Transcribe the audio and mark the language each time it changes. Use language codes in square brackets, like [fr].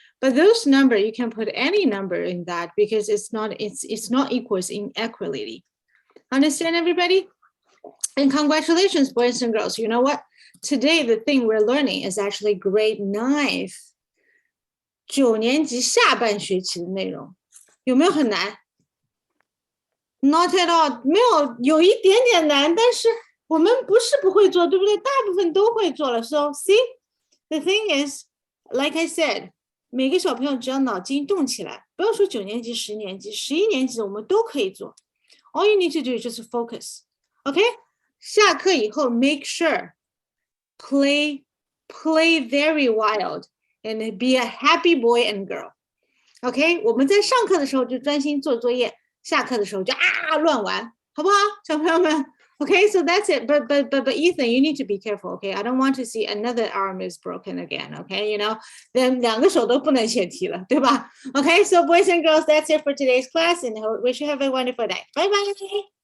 [en] But those number, you can put any number in that because it's not equals inequality. Understand, everybody? And congratulations, boys and girls. You know what? Today, the thing we're learning is actually grade 9 [zh] 9年级下半学期的内容。有没有很难？ [en] Not at all， [zh] 没有，有一点点难，但是我们不是不会做，对不对？大部分都会做了。 [en] So see, the thing is, like I said, [zh] 每个小朋友只要脑筋动起来，不要说9年级、10年级、11年级，我们都可以做。 [en] All you need to do is just focus, OK？ [zh] 下课以后 [en] make sure play very wild and be a happy boy and girl. OK？ [zh] 我们在上课的时候就专心做作业。下课的时候就乱玩，好不好，小朋友们 ？ [en] Okay, so that's it. But Ethan, you need to be careful. Okay, I don't want to see another arm is broken again. Okay, you know, then [zh] 两个手都不能写题了，对吧 ？ [en] Okay, so boys and girls, that's it for today's class, and wish you have a wonderful day. Bye bye.